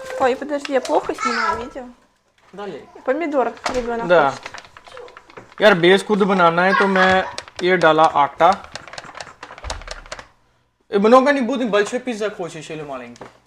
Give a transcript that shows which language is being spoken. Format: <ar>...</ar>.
<ru>Ой, подожди, я плохо снимаю видео.</ru> <hi>डाले?</hi> <ru>Помидор ребенок Да. хочет.</ru> <hi>यार बेस खुद बनाना है तो मैं ये डाला आटा.</hi> <ru>Много не будем большой пицца хочешь или маленький?</ru>